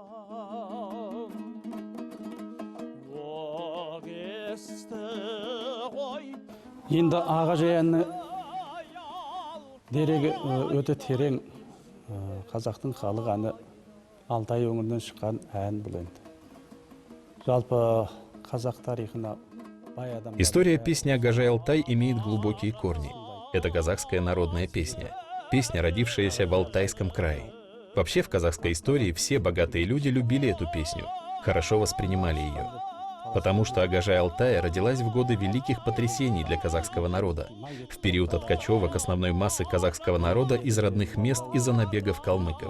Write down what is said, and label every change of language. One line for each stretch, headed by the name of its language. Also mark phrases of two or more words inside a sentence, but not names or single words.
Kazakh: Енді Ағажай дерегі өте терең қазақтың халық әні Алтай өңірінен шыққан ән бұл енді. Жалпы қазақ тарихына бай адам.
Russian: История песни «Агажай, Алтай» имеет глубокие корни. Это казахская народная песня. песня, родившаяся в Алтайском крае. Вообще в казахской истории все богатые люди любили эту песню, хорошо воспринимали ее. Потому что Агажай Алтая родилась в годы великих потрясений для казахского народа, в период от кочевок основной массы казахского народа из родных мест из-за набегов калмыков.